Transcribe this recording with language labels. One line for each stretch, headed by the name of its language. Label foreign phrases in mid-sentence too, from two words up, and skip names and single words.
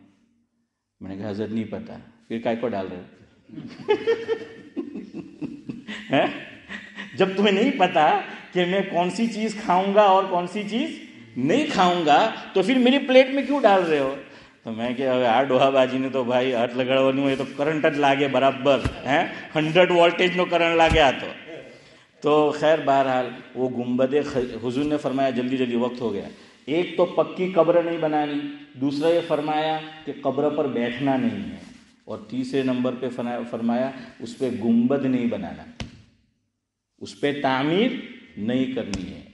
Urdu: میں نے کہا حضرت نہیں پتہ. پھر کائے کو ڈال رہے ہو؟ جب تمہیں نہیں پتہ کہ میں کون سی چیز کھاؤں گا اور کون سی چیز نہیں کھاؤں گا تو پھر میری پلیٹ میں کیوں ڈال رہے ہو؟ تو میں کہ
Gujarati: આ ડોહા બાજીને તો ભાઈ હાથ લગાડવાનું હોય તો કરંટ જ લાગે બરાબર, 100 વોલ્ટેજનો કરંટ લાગે આ તો
Urdu: خیر بہرحال وہ گنبد حضور نے فرمایا جلدی جلدی وقت ہو گیا, ایک تو پکی قبر نہیں بنانی, دوسرا یہ فرمایا کہ قبر پر بیٹھنا نہیں ہے, اور تیسرے نمبر پہ فرمایا اس پہ گنبد نہیں بنانا, اس پہ تعمیر نہیں کرنی ہے.